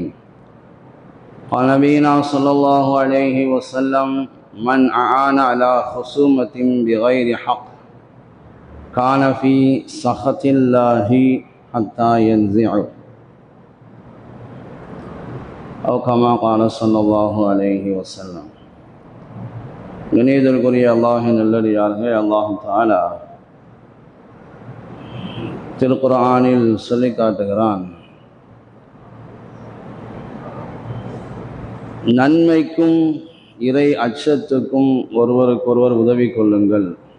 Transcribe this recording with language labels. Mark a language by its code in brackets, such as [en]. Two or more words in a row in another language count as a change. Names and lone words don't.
[ar] قال نبينا صلى الله عليه وسلم: من أعان على خصومة بغير حق كان في سخط الله حتى ينزعه، أو كما قال صلى الله عليه وسلم. [ta] கணிதற்குரிய அல்லாஹின் நல்லடியார்களே, [ar] الله تعالى [ta] திருக்குர்ஆனில் சொல்லி காட்டுகிறான், நன்மைக்கும் இறை அச்சத்துக்கும் ஒருவருக்கொருவர் உதவி கொள்ளுங்கள்,